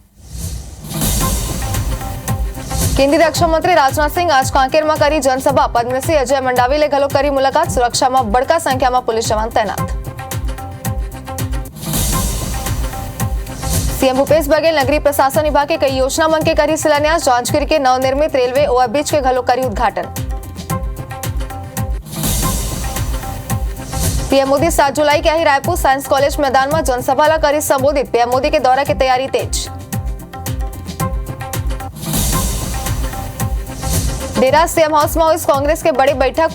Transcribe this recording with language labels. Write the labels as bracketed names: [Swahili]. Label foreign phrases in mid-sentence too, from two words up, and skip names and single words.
[Chhattisgarhi] केंद्रीय रक्षा मंत्री राजनाथ सिंह आज कांकेर में करी जनसभा। पद्मश्री अजय मंडावी ले घलो करी मुलाकात। सुरक्षा में बड़का संख्या में पुलिस जवान तैनात। सीएम भूपेश बघेल नगरीय प्रशासन विभाग के कई योजना मन के करी शिलान्यास। जांजगीर के नवनिर्मित रेलवे ओवरब्रिज के घलो करी उद्घाटन। पीएम मोदी 7 जुलाई के ही रायपुर साइंस कॉलेज मैदान में जनसभा ला करी संबोधित। पीएम मोदी के दौरा की तैयारी तेज। डेरा सीएम हाउस में हुई कांग्रेस के बड़ी बैठक।